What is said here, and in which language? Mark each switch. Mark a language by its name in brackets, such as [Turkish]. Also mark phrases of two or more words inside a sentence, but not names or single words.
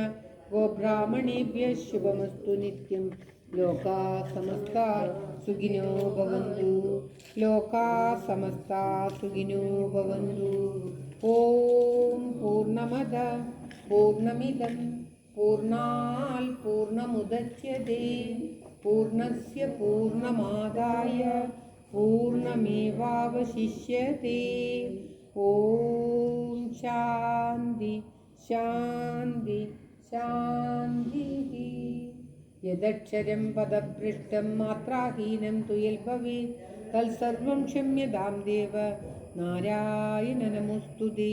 [Sanskrit] गोब्राह्मणेभ्यः शुभमस्तु नित्यं लोकाः समस्ताः सुखिनो भवन्तु लोकाः समस्ताः सुखिनो भवन्तु ഓം പൂർണ്ണമദ പൂർണ്ണമിദം പൂർണ്ണാൽ പൂർണ്ണമുദച്യതേ പൂർണ്ണസ്യ പൂർണ്ണമാദായ പൂർണ്ണമേവാവശിഷ്യതേ. ഓം ശാന്തി ശാന്തി ശാന്തി. യദക്ഷരം പദപൃഷ്ടം മാത്രാഹീനം തു യൽഭവേത് തൽസർവം ക്ഷമ്യതാം ദേവ നാരായണ നമോസ്തുതേ.